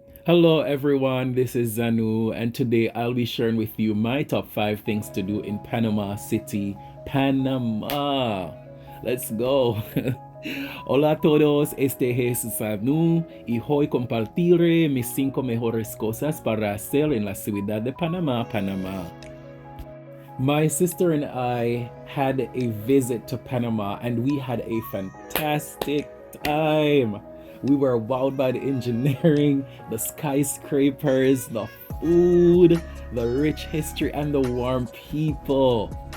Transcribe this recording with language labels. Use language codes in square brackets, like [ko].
[en] Hello everyone, this is Zanu, and today I'll be sharing with you my top 5 things to do in Panama City, Panama. Let's go. [es] Hola a todos, este es Zanu y hoy compartiré mis 5 mejores cosas para hacer en la ciudad de Panamá, Panamá. [en] My sister and I had a visit to Panama and we had a fantastic time. We were wowed by the engineering, the skyscrapers, the food, the rich history, and the warm people.